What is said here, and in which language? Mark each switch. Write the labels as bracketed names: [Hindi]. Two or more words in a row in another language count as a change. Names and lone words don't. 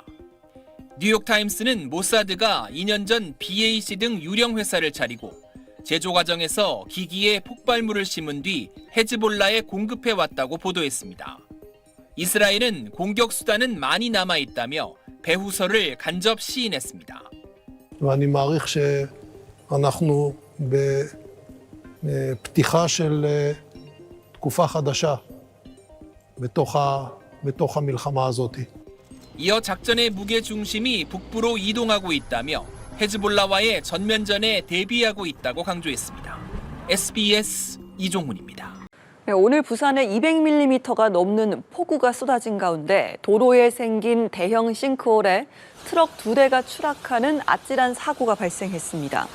[Korean] 뉴욕타임스는 모사드가 2년 전 BAC 등 유령 회사를 차리고 제조 과정에서 기기에 폭발물을 심은 뒤 헤즈볼라에 공급해 왔다고 보도했습니다. 이스라엘은 공격 수단은 많이 남아 있다며 배후설을 간접 시인했습니다. [Hebrew] ואני מעריך שאנחנו בפתיחה של תקופה חדשה בתוך המלחמה הזאת. [Korean] 이어 작전의 무게 중심이 북부로 이동하고 있다며 헤즈볼라와의 전면전에 대비하고 있다고 강조했습니다. SBS 이종훈입니다. 네, 오늘 부산에 200mm가 넘는 폭우가 쏟아진 가운데 도로에 생긴 대형 싱크홀에 트럭 2대가 추락하는 아찔한 사고가 발생했습니다.